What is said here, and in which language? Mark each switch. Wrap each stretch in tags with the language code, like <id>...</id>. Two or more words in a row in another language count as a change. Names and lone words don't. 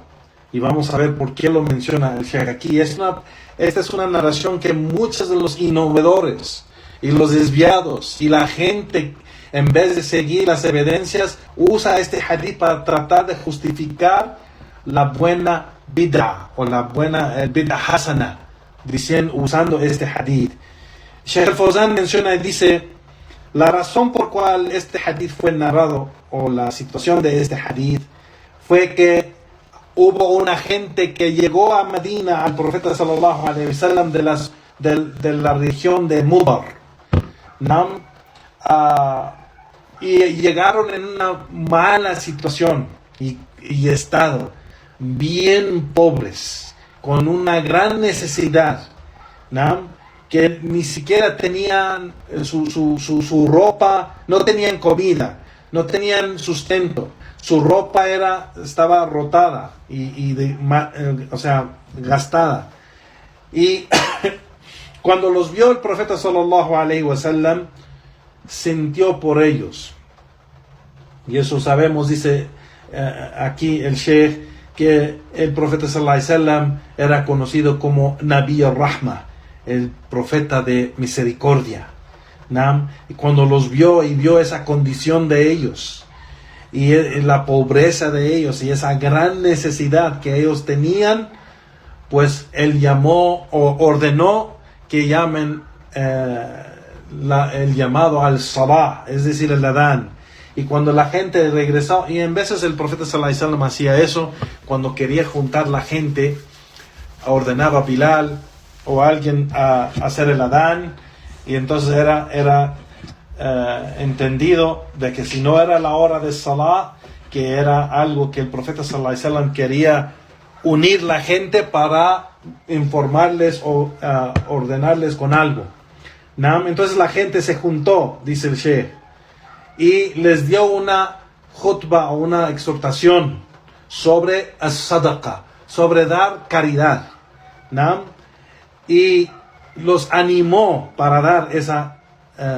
<es>Y vamos a ver por qué lo menciona el Sheikh aquí. Esta es una narración que muchos de los innovadores y los desviados y la gente, en vez de seguir las evidencias, usa este hadith para tratar de justificar la buena bid'a o la buena</es> <ar>بدعة حسنة,</ar> <es>usando este hadith. Sheikh al-Fawzan menciona y dice: la razón por cual este hadith fue narrado, o la situación de este hadith, fue que hubo una gente que llegó a Medina al profeta</es> <ar>صلى الله عليه وسلم</ar> <es>de la región de Mudar, y llegaron en una mala situación y estado, bien pobres, con una gran necesidad, que ni siquiera tenían su ropa, no tenían comida, no tenían sustento, su ropa estaba rotada gastada. Y cuando los vio el profeta</es> <ar>صلى الله عليه وسلم,</ar> <es>sintió por ellos. Y eso sabemos, dice aquí el Sheikh, que el profeta</es> <ar>صلى الله عليه وسلم</ar> <es>era conocido como</es> <ar>نبي الرحمة,</ar> <es>el profeta de misericordia. Y cuando los vio y vio esa condición de ellos y la pobreza de ellos y esa gran necesidad que ellos tenían, pues él llamó o ordenó que llamen el llamado al salah, es decir, el adán. Y cuando la gente regresó, y en veces el profeta</es> <ar>صلى الله عليه وسلم</ar> <es>hacía eso, cuando quería juntar la gente, ordenaba a Bilal o a alguien a hacer el adán, y entonces era entendido de que si no era la hora de salah, que era algo que el profeta</es> <ar>صلى الله عليه وسلم</ar> <es>quería unir la gente para informarles o ordenarles con algo. Entonces la gente se juntó, dice el Sheikh, y les dio una khutba o una exhortación sobre as-sadaqa, sobre dar caridad, y los animó para dar esa caridad.</es>